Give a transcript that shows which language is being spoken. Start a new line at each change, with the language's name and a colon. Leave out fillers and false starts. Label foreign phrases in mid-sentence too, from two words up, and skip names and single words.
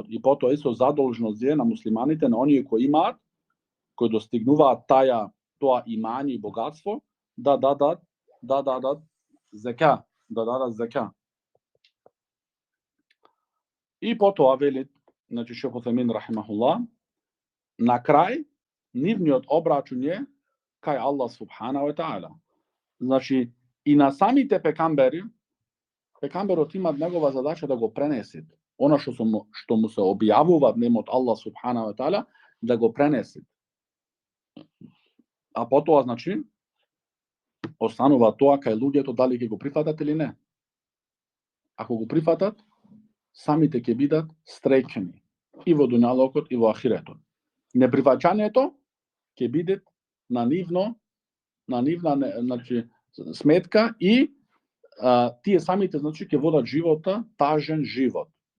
Macedonian: И потоа исто задолжност е на муслиманите, на оние кои имаат, кои достигнуваат тоа имање и богатство, да дадат зека, И потоа вели, значи Шейх Утхаймин рахимахуллах, на крај нивниот обрачун е кај Аллах
Arabic: سبحانه وتعالى.
Macedonian: Значи и на самите пекамберот имаат негова задача да го пренесет. Она што му се објавува нему од Аллах
Arabic: سبحانه وتعالى,
Macedonian: да го пренесет. А потоа, значи, останува тоа кај луѓето дали ќе го прифатат или не. Ако го прифатат, самите ќе бидат среќни и во дуњалокот и во ахиретот. Неприфаќањето ќе биде на нивна значи сметка и тие самите значи ќе водат живота тажен живот.